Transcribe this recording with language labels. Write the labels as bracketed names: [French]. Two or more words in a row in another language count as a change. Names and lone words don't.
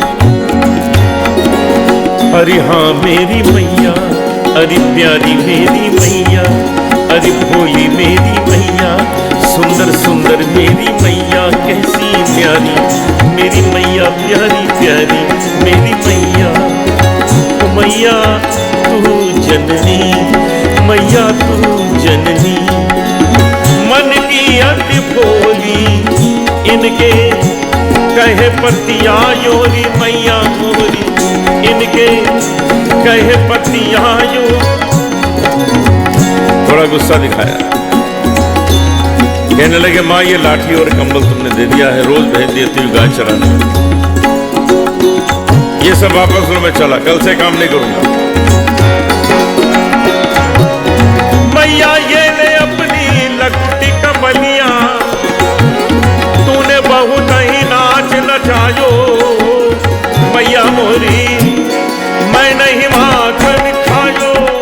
[Hindi] अरे हाँ मेरी मैया, अरे प्यारी मेरी मैया, अरे भोली मेरी मैया, सुंदर सुंदर मेरी मैया, कैसी प्यारी मेरी मैया, प्यारी प्यारी मेरी मैया। [Braj] ओ मैया तू जननी, मैया तू जननी, मन की अति भोली इनके कहे पतिया योरी मैया मोरी, इनके कहे पतिया यो। [Hindi] थोड़ा गुस्सा दिखाया, कहने लगे माँ ये लाठी और कंबल तुमने दे दिया है, रोज भेज देती हूँ गाय चराने, ये सब वापस लो, मैं चला, कल से काम नहीं करूंगा। [Braj] मैया ये ले अपनी लकुटी कमलिया, तूने बहुत ही नाच नचायो मैया मोरी, मैं नहीं माखन खायो।